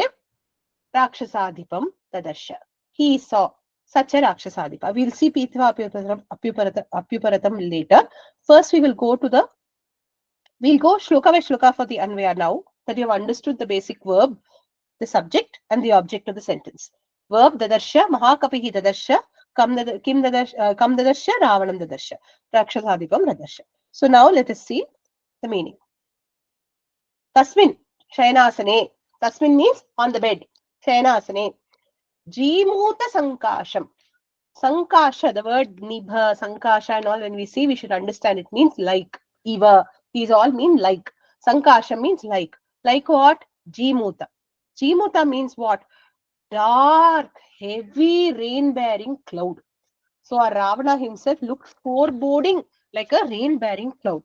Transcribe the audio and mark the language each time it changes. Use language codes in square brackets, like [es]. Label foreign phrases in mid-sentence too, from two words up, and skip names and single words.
[sa] राक्षसाधिपं ददर्श. He saw such a Rakshasadipa. [en] We'll see [sa] पीत्वा अप्युपरतम् [en] later. First, we'll go shloka by shloka for the Anvaya now, that you have understood the basic verb, the subject, and the object of the sentence. [sa] Verb ददर्श महाकपिः ददर्श कं ददर्श रावणं ददर्श राक्षसाधिपं ददर्श. [en] So now let us see the meaning. [sa] तस्मिन् शयनासने. [en] Tasmin means on the bed. [sa] शयनासने जीमूत सङ्काशम्. [en] Sankasha, the word [sa] निभ सङ्काश [en] and all, when we see, we should understand it means like, Eva. These all mean like. Sankasha means like. Like what? Jimuta. Jimuta means what? Dark, heavy, rain-bearing cloud. So our Ravana himself looked foreboding like a rain-bearing cloud.